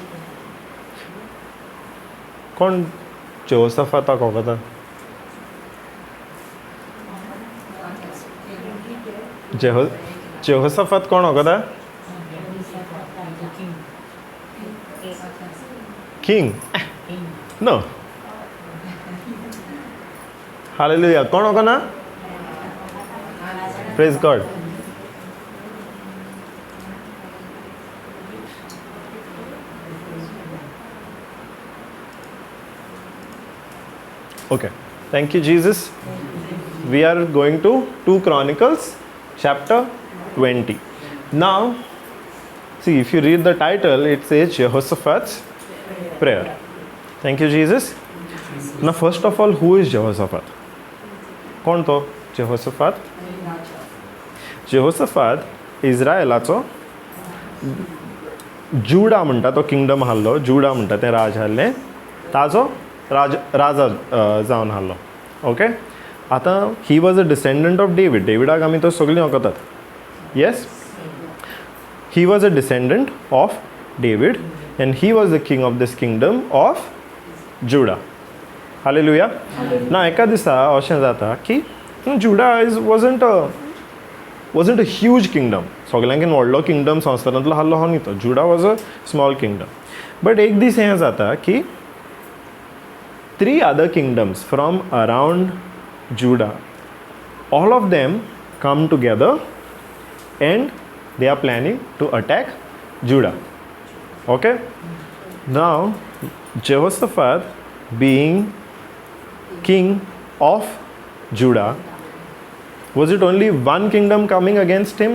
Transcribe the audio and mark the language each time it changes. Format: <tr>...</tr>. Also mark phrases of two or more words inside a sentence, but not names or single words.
<kok>कोण जेहोशाफाताक वगता? जेहोशाफात कोण वगता?</kok> <en>King. No.</en> <hi>Hallelujah. कौन होगा ना?</hi> <en>Praise God. Okay. Thank you, Jesus. We are going to 2 Chronicles chapter 20. Now, see, if you read the title, it says Jehoshaphat's prayer. Thank you, Jesus. Now, first of all, who is Jehoshaphat?</en> <kok>कोण तो Jehoshaphat? Jehoshaphat इस्रायलाचो जुडा म्हणटा तो किंगडम हाल्लो, जुडा म्हणटा तें राज हाल्लें, ताजो राजा जावन हाल्लो. ओके. आतां</kok> <en>he was a descendant of David.</en> <kok>डेविडाक आमी तो सगळीं वळखतात.</kok> <en>yes. he was a descendant of David and he was the king of this kingdom of Judah. Hallelujah. Now</en> <kok>एका दिसा अशें जाता की</kok> <en>Judah wasn't a huge kingdom.</en> <kok>सगळ्यांकीन व्हडलो किंगडम संवसारांतलो हाल्लो हो न्ही तो.</kok> <en>Judah was a small kingdom. But</en> <kok>एक दीस हें जाता की</kok> <en>3 other kingdoms from around Judah, all of them come together and they are planning to attack Judah. Okay. Now Jehoshaphat, being king of Judah, was it only one kingdom coming against him?</en>